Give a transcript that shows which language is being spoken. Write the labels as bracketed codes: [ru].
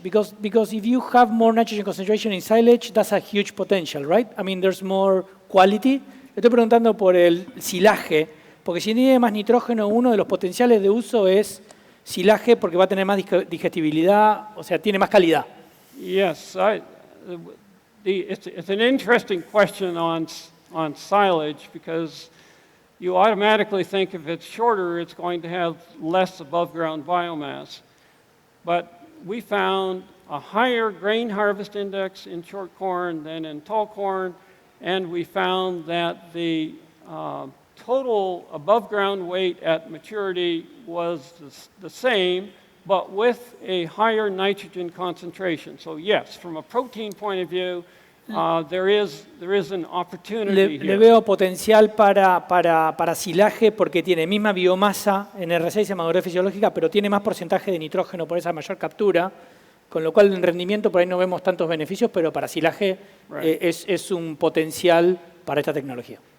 [en] Because if you have more nitrogen concentration in silage, that's a huge potential, right? I mean, there's more quality. [es] Estoy preguntando por el silaje, porque si tiene más nitrógeno, uno de los potenciales de uso es silaje porque va a tener más digestibilidad, o sea, tiene más calidad. [en] Yes, it's an interesting question on silage because you automatically think if it's shorter, it's going to have less above ground biomass. But we found a higher grain harvest index in short corn than in tall corn, and we found that the total above ground weight at maturity was the same, but with a higher nitrogen concentration. So yes, from a protein point of view, there is an opportunity [es] Le [en] here. [es] veo potencial para silaje porque tiene misma biomasa en R6 en madurez fisiológica, pero tiene más porcentaje de nitrógeno por esa mayor captura, con lo cual en rendimiento por ahí no vemos tantos beneficios, pero para silaje [en] Right. [es] es un potencial para esta tecnología.